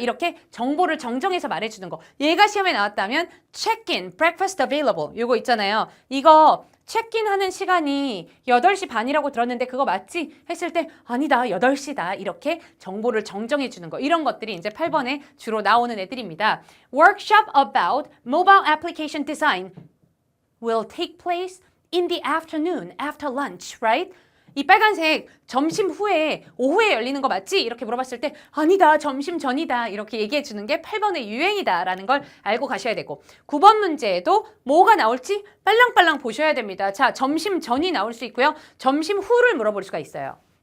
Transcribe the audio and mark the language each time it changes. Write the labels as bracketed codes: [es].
[ko] 이렇게 정보를 정정해서 말해주는 거. 얘가 시험에 나왔다면 [en] check-in, breakfast available [ko] 이거 있잖아요. 이거 체크인 하는 시간이 8시 반이라고 들었는데 그거 맞지? 했을 때 아니다 8시다 이렇게 정보를 정정해 주는 거 이런 것들이 이제 8번에 주로 나오는 애들입니다. [en] Workshop about mobile application design will take place in the afternoon after lunch, right? [ko] 이 빨간색 점심 후에 오후에 열리는 거 맞지? 이렇게 물어봤을 때 아니다 점심 전이다 이렇게 얘기해 주는 게 8번의 유행이다 라는 걸 알고 가셔야 되고 9번 문제에도 뭐가 나올지 빨랑빨랑 보셔야 됩니다. 자, 점심 전이 나올 수 있고요. 점심 후를 물어볼 수가 있어요.